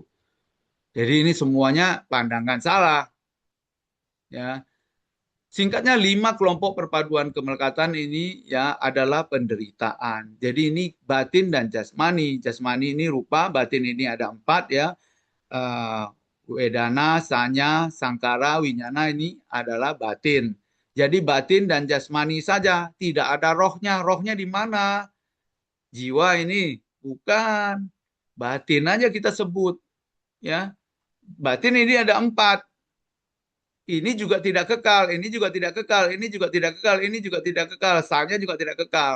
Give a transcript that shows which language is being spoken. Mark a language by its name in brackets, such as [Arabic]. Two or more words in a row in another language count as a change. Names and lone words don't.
[Indonesian] Jadi ini semuanya pandangan salah, ya. Singkatnya 5 kelompok perpaduan kemelekatan ini, ya, adalah penderitaan. Jadi ini batin dan jasmani. Jasmani ini rupa, batin ini ada 4, ya. [Pali] Wedana, sanya, sangkara, winyana [Indonesian] ini adalah batin. Jadi batin dan jasmani saja, tidak ada rohnya. Rohnya di mana? Jiwa ini bukan. Batin aja kita sebut, ya. Batin ini ada 4. Ini juga tidak kekal, ini juga tidak kekal, ini juga tidak kekal, ini juga tidak kekal, sanya juga tidak kekal.